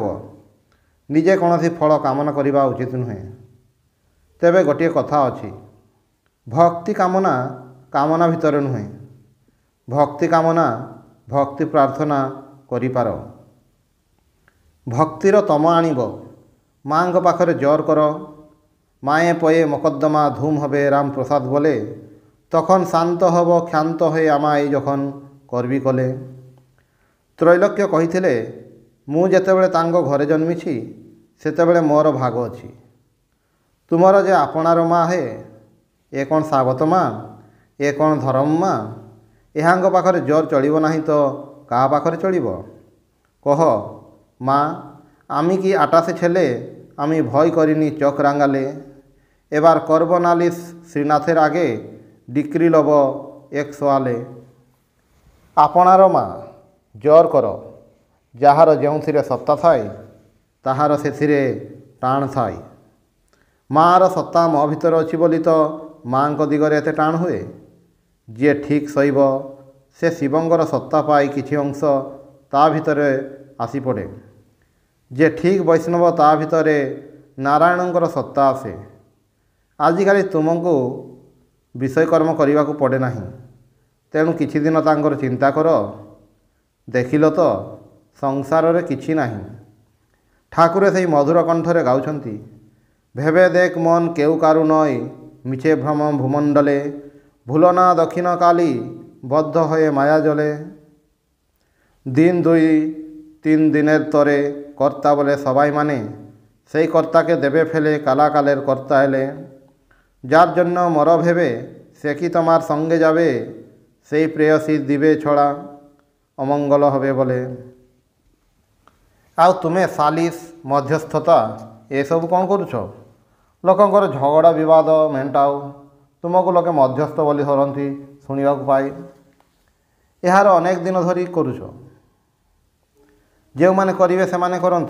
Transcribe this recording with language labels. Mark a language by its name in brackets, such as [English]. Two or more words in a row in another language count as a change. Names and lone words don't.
[Odia] ନିଜେ କୌଣସି ଫଳ କାମନା କରିବା ଉଚିତ ନୁହେଁ। ତେବେ ଗୋଟିଏ କଥା ଅଛି, ଭକ୍ତି କାମନା କାମନା ଭିତରେ ନୁହେଁ। ଭକ୍ତି କାମନା ଭକ୍ତି ପ୍ରାର୍ଥନା କରିପାର। ଭକ୍ତିର ତମ ଆଣିବ। ମାଙ୍କ ପାଖରେ ଜୋର କର। [Bangla] মায়ে পয়ে মকদ্দমা ধুম হবে রামপ্রসাদ বলে, তখন শান্ত হব ক্ষান্ত হয়ে আমায় যখন করবি কলে। [Odia] ତ୍ରୈଲୋକ୍ୟ କହିଥିଲେ, ମୁଁ ଯେତେବେଳେ ତାଙ୍କ ଘରେ ଜନ୍ମିଛି ସେତେବେଳେ ମୋର ଭାଗ ଅଛି। ତୁମର ଯେ ଆପଣାର ମା ହେ, ଏ କ'ଣ ସାବତ ମା? ଏ କ'ଣ ଧରମ ମା? ଏହାଙ୍କ ପାଖରେ ଜୋର ଚଳିବ ନାହିଁ ତ କାହା ପାଖରେ ଚଳିବ? [Bangla] কহ মা, আমি কি আটাশে ছেলে, আমি ভয় করিনি চোখ রাঙালে। এবার করব নালিশ শ্রীনাথের আগে, ডিক্রি লব 100 আলে। [Odia] ଆପଣାର ମା, ଜୋର କର। ଯାହାର ଯେଉଁଥିରେ ସତ୍ତା ଥାଏ, ତାହାର ସେଥିରେ ଟାଣ ଥାଏ। ମାଆର ସତ୍ତା ମୋ ଭିତରେ ଅଛି ବୋଲି ତ ମାଙ୍କ ଦିଗରେ ଏତେ ଟାଣ ହୁଏ। ଯିଏ ଠିକ୍ ଶୋଇବ, ସେ ଶିବଙ୍କର ସତ୍ତା ପାଇ କିଛି ଅଂଶ ତା ଭିତରେ ଆସି ପଡ଼େ। ଯିଏ ଠିକ୍ ବୈଷ୍ଣବ, ତା ଭିତରେ ନାରାୟଣଙ୍କର ସତ୍ତା ଆସେ। ଆଜିକାଲି ତୁମକୁ ବିଷୟକର୍ମ କରିବାକୁ ପଡ଼େ ନାହିଁ। ତେଣୁ କିଛି ଦିନ ତାଙ୍କର ଚିନ୍ତା କର। ଦେଖିଲ ତ, ସଂସାରରେ କିଛି ନାହିଁ। ଠାକୁର ସେଇ ମଧୁର କଣ୍ଠରେ ଗାଉଛନ୍ତି, [Bangla] ভেবে দেখ মন কেউ কারু নয়, মিছে ভ্রম ভূমণ্ডলে, ভুলো না দক্ষিণ কালী, বদ্ধ হয়ে মায়া জলে। দিন 2-3 দিনের তরে কর্তা বলে সবাই মানে, সেই কর্তাকে দেবে ফেলে কালাকালের কর্তা এলে। যার জন্য মর ভেবে, সে কি তোমার সঙ্গে যাবে, সেই প্রেয়সী দিবে ছড়া, অমঙ্গল হবে বলে। [Odia] ଆଉ ତୁମେ ସାଲିସ ମଧ୍ୟସ୍ଥତା ଏସବୁ କ'ଣ କରୁଛ? ଲୋକଙ୍କର ଝଗଡ଼ା ବିବାଦ ମେଣ୍ଟାଉ, ତୁମକୁ ଲୋକେ ମଧ୍ୟସ୍ଥ ବୋଲି ଧରନ୍ତି ଶୁଣିବାକୁ ପାଏ। ଏହାର ଅନେକ ଦିନ ଧରି କରୁଛ। ଯେଉଁମାନେ କରିବେ ସେମାନେ କରନ୍ତୁ।